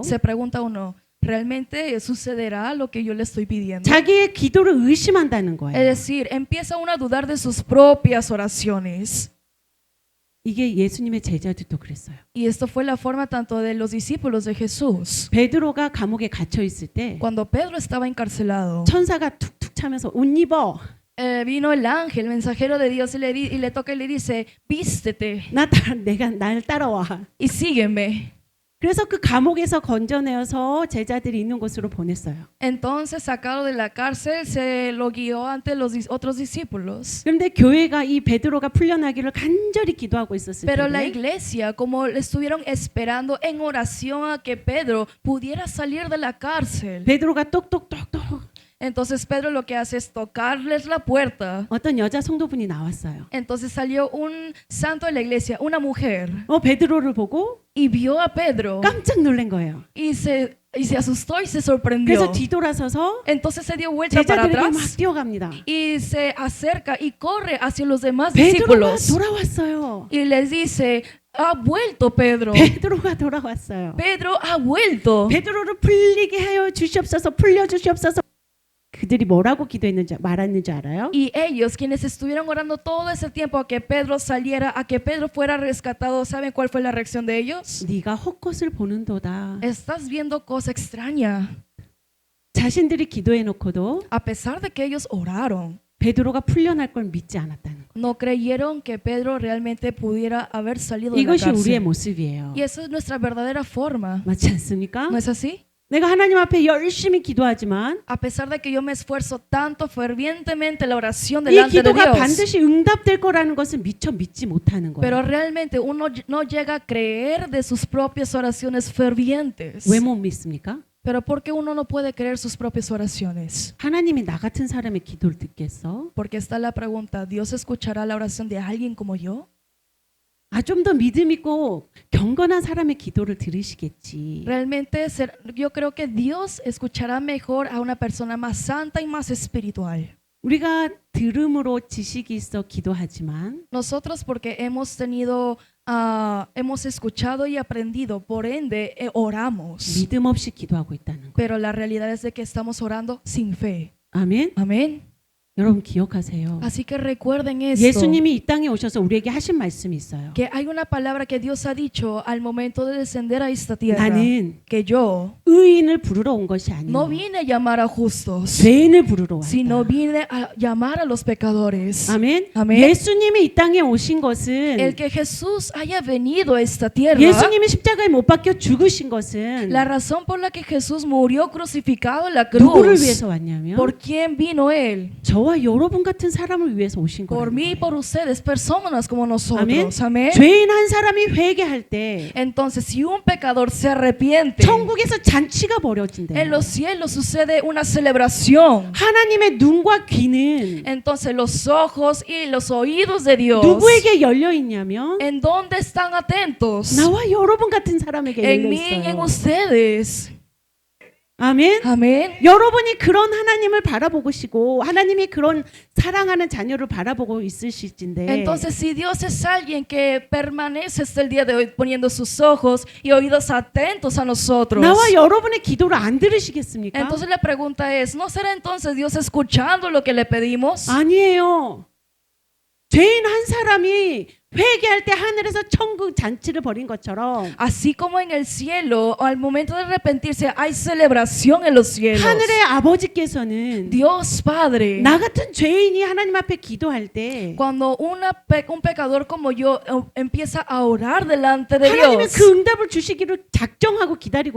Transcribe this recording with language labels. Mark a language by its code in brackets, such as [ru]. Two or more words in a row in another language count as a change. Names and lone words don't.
[es] se pregunta uno, ¿realmente sucederá lo que yo le estoy pidiendo? [ko] 자기의 기도를 의심한다는 [es] Es [ko] 거예요. [es] decir, empieza uno a dudar de sus propias oraciones. [ko] 이게 예수님의 제자들도 그랬어요. [es] Y esto fue la forma tanto de los discípulos de Jesús. [ko] 베드로가 감옥에 갇혀 있을 때 [es] Cuando Pedro estaba encarcelado, [ko] 천사가 툭툭 차면서 옷 입어. [es] vino el ángel, el mensajero de Dios, y le toca y le dice, vístete [ko] 내가 날 따라와. [es] y sígueme. [ko] 그래서 그 감옥에서 건져내어서 제자들이 있는 곳으로 보냈어요. [es] Entonces, sacado de la cárcel, se lo guió ante los otros discípulos. [ko] 그런데 교회가 이 베드로가 풀려나기를 간절히 기도하고 있었을 [es] Pero la [ko] 때 [es] iglesia, como estuvieron esperando en oración a que Pedro pudiera salir de la cárcel, [ko] 베드로가 똑똑똑똑 [es] entonces Pedro lo que hace es tocarles la puerta. [ko] 어떤 여자 성도분이 나왔어요. [es] Entonces salió un santo de la iglesia, una mujer, [ko] 베드로를 보고 [es] y vio a Pedro [ko] 깜짝 놀란 거예요. [es] y se asustó y se sorprendió. [ko] 그래서 뒤돌아서서 [es] Entonces se dio vuelta para [ko] 제자들에게 막 [es] atrás [ko] 뛰어갑니다. [es] y se acerca y corre hacia los demás [ko] 베드로가 [es] discípulos [ko] 돌아왔어요. [es] y les dice, ha vuelto Pedro. [ko] 베드로가 돌아왔어요. [es] Pedro ha vuelto. [ko] 베드로를 풀리게 하여 주시옵소서, 풀려 주시옵소서. 그들이 뭐라고 기도했는지 말했는지 알아요? [es] Y ellos, quienes estuvieron orando todo ese tiempo a que Pedro saliera, a que Pedro fuera rescatado, ¿saben cuál fue la reacción de ellos? [ko] 네가 헛것을 보는도다. [es] Estás viendo cosa extraña. [ko] 자신들이 기도해 놓고도 [es] A pesar de que ellos oraron, [ko] 베드로가 풀려날 걸 믿지 않았다는 거. [es] no creyeron que Pedro realmente pudiera haber salido de la [ko] 이것이 우리의 [es] cárcel. [ko] 모습이에요. [es] Y esa es nuestra verdadera forma. [ko] 맞지 않습니까? [es] ¿No es así? [ko] 내가 하나님 앞에 열심히 기도하지만 [es] A pesar de que yo me esfuerzo tanto fervientemente en la oración [ko] 이 [es] delante de [ko] 기도가 [es] Dios, [ko] 반드시 응답될 거라는 것을 미처 믿지 못하는 [es] pero [ko] 거예요. [es] realmente uno no llega a creer de sus propias oraciones fervientes. [ko] 왜 못 믿습니까? [es] Pero ¿por qué uno no puede creer sus propias oraciones? [ko] 하나님이 나 같은 사람의 기도를 듣겠어? [es] Porque está la pregunta, ¿Dios escuchará la oración de alguien como yo? [ko] 좀 더 믿음 있고 경건한 사람의 기도를 들으시겠지. [es] Realmente yo creo que Dios escuchará mejor a una persona más santa y más espiritual. [ko] 우리가 들음으로 지식이 있어 기도하지만 [es] Nosotros porque hemos escuchado y aprendido, por ende oramos. [ko] 믿음 없이 기도하고 있다는 거. [es] Pero la realidad es de que estamos orando sin fe. [ko] 아멘. [es] Amén. [ko] 여러분 기억하세요. [es] Así que recuerden esto. [ko] 예수님이 이 땅에 오셔서 우리에게 하신 말씀이 있어요. [es] Que hay una palabra que Dios ha dicho al momento de descender a esta tierra. [ko] 나는 [es] Que yo [ko] 의인을 부르러 온 것이 [es] no [ko] 아니요 [es] vine a llamar a justos, [ko] 죄인을 부르러 [es] sino [ko] 왔다. [es] vine a llamar a los pecadores. [ko] 아멘. 아멘. 예수님이 이 땅에 오신 것은 [es] El que Jesús haya venido a esta tierra, [ko] 예수님이 십자가에 못 박혀 죽으신 것은 [es] la razón por la que Jesús murió crucificado en la [ko] 누구를 [es] cruz, [ko] 위해서 왔냐면 [es] ¿por quién vino Él? [ko] 저와 여러분 같은 사람을 위해서 오신 [es] Por [ko] 거예요. [es] mí y por ustedes, personas como [ko] 아멘. [es] nosotros. Amén. [ko] 죄인 한 사람이 회개할 때 [es] Entonces, si un pecador se arrepiente, [ko] 천국에서 잔치가 벌어진대요. [es] en los cielos sucede una celebración. [ko] 하나님의 눈과 귀는 [es] Entonces, los ojos y los oídos de Dios, [ko] 누구에게 열려 있냐면 [es] ¿en dónde están atentos? [ko] 나와 여러분 같은 사람에게 [es] En [ko] 열려 [es] mí y en [ko] 있어요. [es] ustedes. [ko] 아멘. [es] Amén. [ko] 여러분이 그런 하나님을 바라보시고 하나님이 그런 사랑하는 자녀를 바라보고 있으실진데 [es] Entonces, si Dios es alguien que permanece hasta el día de hoy poniendo sus ojos y oídos atentos a nosotros, [ko] 나와 여러분의 기도를 안 들으시겠습니까? [es] entonces la pregunta es, ¿no será entonces Dios escuchando lo que le pedimos? [ko] 아니에요. 죄인 한 사람이 회개할 때 하늘에서 천국 잔치를 벌인 것처럼 [es] Así como en el cielo, al momento de arrepentirse, hay celebración en los cielos. [ko] 하늘의 아버지께서는 [es] Dios Padre, [ko] 나 같은 죄인이 하나님 앞에 기도할 때 [es] cuando un pecador como yo empieza a orar delante de [ko] 하나님의 [es] Dios, [ko] 그 응답을 주시기를 작정하고 기다리고